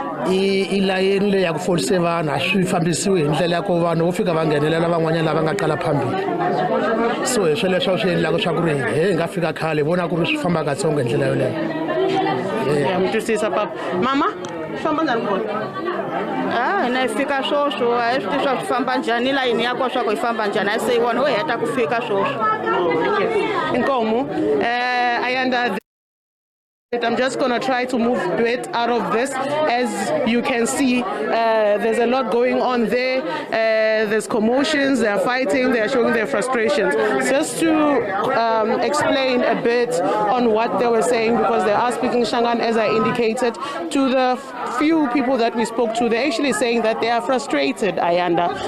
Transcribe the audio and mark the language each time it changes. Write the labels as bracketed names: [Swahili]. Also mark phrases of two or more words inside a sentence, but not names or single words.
[Tsonga] I layeni leyi ya ku folise vanhu a swi fambisiwi hi ndlela ya ku vanhu vo fika va nghenelela van'wanyana lava nga qala phambili, so hi sweleswo swi endlaka swa ku ri hi nga fika khale vona ku ri swi famba katsongo hi ndlela yoleyo. Mi twisisa papa. Mama? Famba njhani ku vota? Na fika swoswo a swi tivi swa swi famba njhani layini ya kona swa ku yi famba njhani a se yi vona wo heta ku fika swoswo. Inkomo, [English] Ayanda, I'm just going to try to move a bit out of this. As you can see, there's a lot going on there. There's commotions, they're fighting, they're showing their frustrations. Just to explain a bit on what they were saying, because they are speaking Shangaan, as I indicated, to the few people that we spoke to, they're actually saying that they are frustrated, Ayanda.